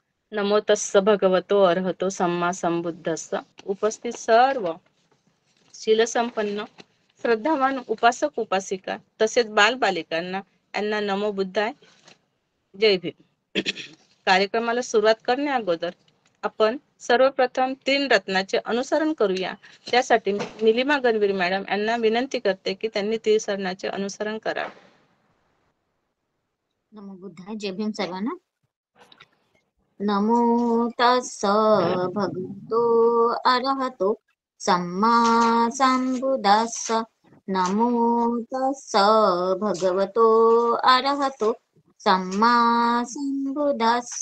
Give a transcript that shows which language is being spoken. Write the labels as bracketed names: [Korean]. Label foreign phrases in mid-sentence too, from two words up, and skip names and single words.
[Pali] नमो तस्स भगवतो अर्हतो सम्मा संबुद्धस्स. [Marathi] उपस्थित सर्व शीलसंपन्न श्रद्धावान उपासक उपासिका तसेच बालबालिकांना यांना [Pali] नमो बुद्धाय, [Marathi] जय भीम. कार्यक्रमाला सुरुवात करण्या अगोदर आपण सर्वप्रथम 3 रत्नाचे अनुसरण करूया. त्यासाठी निलिमा गणवीर मॅडम यांना विनंती करते की त्यांनी 3 रत्नाचे अनुसरण करावे. [Pali] नमो बुद्धाय. [Marathi] जय भीम सर्वांना. [Pali] नमो तस्स भगवतो अरहतो सम्मा संबुद्धस्स. नमो तस्स भगवतो अरहतो सम्मा संबुद्धस्स.